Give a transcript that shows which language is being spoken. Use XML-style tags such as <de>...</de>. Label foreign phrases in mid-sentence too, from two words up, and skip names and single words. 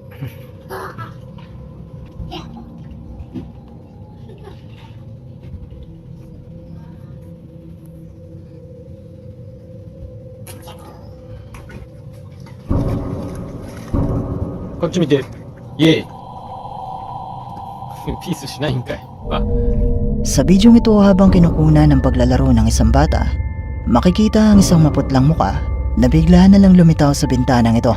<ja>こっち見て。イエーイ。ピースしないんかい。わ。</ja> <tl>Sa video ito habang kinukuna ng paglalaro ng isang bata, makikita ang isang maputlang muka na bigla na lang lumitaw sa bintanang ito.</tl>